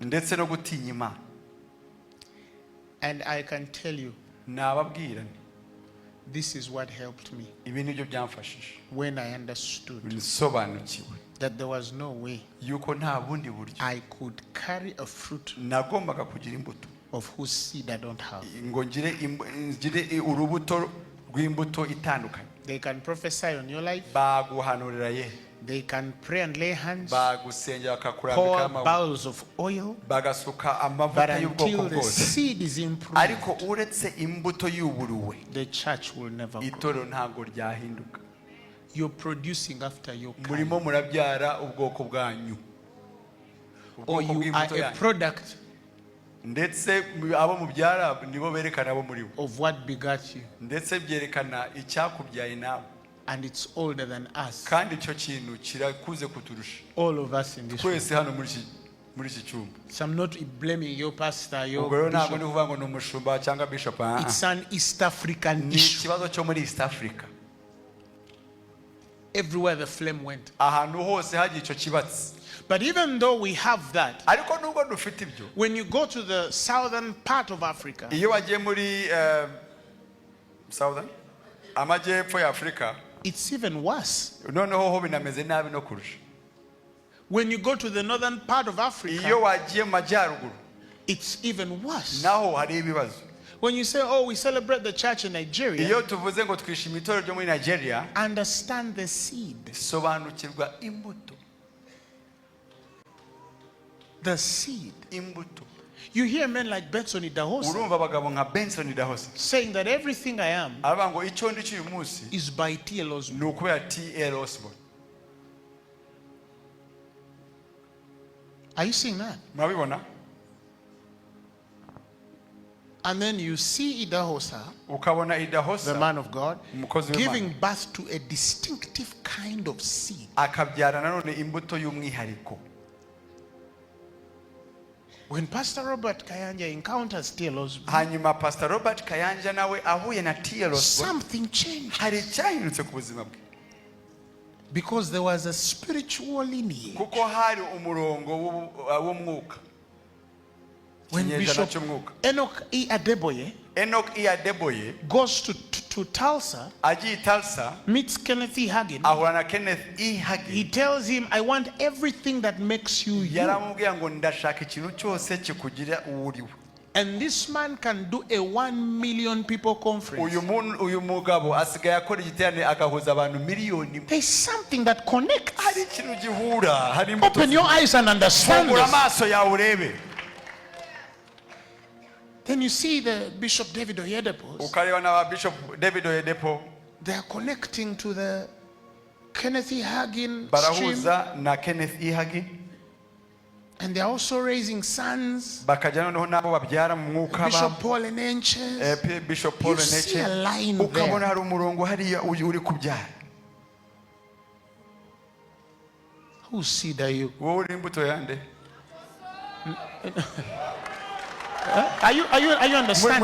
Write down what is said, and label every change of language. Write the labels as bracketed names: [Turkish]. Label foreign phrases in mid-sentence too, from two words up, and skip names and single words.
[Kinyarwanda] Ndetse no gutinya Imana. [English] And I can tell you, [Kinyarwanda] Nababwira [English] this is what helped me [Kinyarwanda] ibi nibyo byamfashije. [English] when I understood [Kinyarwanda] Nsobanukiwe [English] that there was no way [Kinyarwanda] yuko nta bundi buryo [English] I could carry a fruit [Kinyarwanda] nagombaga kugira imbuto [English] of whose seed I don't have. [Kinyarwanda] ngo ngire urubuto rw'imbuto itandukanye. [English] They can prophesy on your life. [Kinyarwanda] Baguhanurira ye. [English] They can pray and lay hands. [Kinyarwanda] Bagusengera bakakurambika [English] Pour [Kinyarwanda] amaboko. [English] bowls of oil. [Kinyarwanda] Bagasuka [English] But [Kinyarwanda] amavuta y'ubwoko [English] until the [Kinyarwanda] bwose. [English] seed is improved, [Kinyarwanda] Ariko uretse imbuto y'uburuwe [English] the church will never grow. [Kinyarwanda] itoro ntago ryahinduka. [English] You're producing after your kind. [Kinyarwanda] Murimo murabyara ubwoko bwanyu. [English] Or [Kinyarwanda] Ubwoko [English] you are [Kinyarwanda] bw'imbuto [English] a [Kinyarwanda] yanyu. [English] product [Kinyarwanda] Ndetse abo mubyara nibo berekana abo muri bo. [English] of what begat you. [Kinyarwanda] Ndetse byerekana icyakubyaye nawe. [English] And it's older than us. [Kinyarwanda] Kandi icyo kintu kirakuze kuturusha. [English] All of us in this room. [Kinyarwanda] Twese hano muri iki cyumba. [English] So I'm not blaming your pastor, [Kinyarwanda] Ubwo [English] your [Kinyarwanda] ntabwo [English] bishop. [Kinyarwanda] ni ukuvuga ngo ni umushumba cyangwa bishop. [English] It's an East African [Kinyarwanda] Ni [English] issue. [Kinyarwanda] ikibazo cyo muri East Africa. [English] Everywhere the flame went. [Kinyarwanda] Ahantu hose hagiye icyo kibatsi. [English] But even though we have that, [Kinyarwanda] Ariko nubwo dufite ibyo. [English] when you go to the southern part of Africa, [Kinyarwanda] Iyo wagiye muri Southern amajyepfo ya Afrika, [English] it's even worse. [Kinyarwanda] noneho ho binameze nabi no kurusha. [English] When you go to the northern part of [Kinyarwanda] Iyo [English] Africa, [Kinyarwanda] wagiye mu majyaruguru, [English] it's even worse. [Kinyarwanda] naho hari ibibazo. [English] When you say, oh, we celebrate the church in Nigeria, [Kinyarwanda] Iyo tuvuze ngo twishima itorero ryo muri Nigeria, [English] understand the seed. [Kinyarwanda] sobanukirwa imbuto. [English] The seed. [Kinyarwanda] Imbuto. [English] You hear men like Benson Idahosa [Kinyarwanda] Urumva abagabo nka Benson Idahosa [English] saying that everything I am [Kinyarwanda] aravuga ngo icyo ndi cy'uyu munsi [English] is by T.L. Osborne. [Kinyarwanda] ni ukubera T.L. Osborne. [English] Are you seeing that? [Kinyarwanda] Murabibona? [English] And then you see Idahosa, [Kinyarwanda] Ukabona [English] the [Kinyarwanda] Idahosa [English] man of God, [Kinyarwanda] umukozi w'Imana [English] giving birth to a distinctive kind of seed. [Kinyarwanda] akabyara nanone imbuto y'umwihariko. [English] When Pastor Robert Kayanja encounters T.L. Osborne, [Kinyarwanda] Hanyuma Pastor Robert Kayanja nawe ahuye na T.L. Osborne, [English] something changed. [Kinyarwanda] hari icyahindutse ku buzima bwe. [English] Because there was a spiritual lineage. [Kinyarwanda] Kuko hari umurongo w'umwuka. [English] When [Kinyarwanda] Ikinyejana [English] Bishop [Kinyarwanda] cy'umwuka. [English] Enoch E. Adeboye [Kinyarwanda] Enoch E. Adeboye [English] goes to Tulsa, [Kinyarwanda] agiye i Tulsa [English] meets Kenneth E. Hagin, [Kinyarwanda] ahura na Kenneth E. [English] he [Kinyarwanda] Hagin. [English] tells him, I want everything that makes you you. [Kinyarwanda] Yaramubwiye ngo ndashaka ikintu cyose kikugira uwuriwe. [English] And this man can do a 1 million people conference. [Kinyarwanda] Uyu mugabo asigaye akora igiterane agahuza abantu miliyoni. [English] There's something that connects. [Kinyarwanda] Hari ikintu gihura, hari imbuto. [English] Open your eyes and understand [Kinyarwanda] Fungura [English] this. [Kinyarwanda] amaso yawe urebe. [English] Then you see the Bishop David Oyedepo. [Kinyarwanda] Ukareba na Bishop David Oyedepo [English] They are connecting to the Kenneth E. Hagin stream. [Kinyarwanda] barahuza na Kenneth E. Hagin. [English] And they are also raising sons. [Kinyarwanda] Bakajya noneho nabo babyara mu mwuka [English] Bishop Paul Enenches. [Kinyarwanda] Bishop Paul [English] You see a [Kinyarwanda] Enenche. [English] line [Kinyarwanda] Ukabona [English] there. [Kinyarwanda] hari umurongo hariya uri kubyara. [English] Whose seed are you? [Kinyarwanda] Wowe uri imbuto yande? [English] Are you understanding?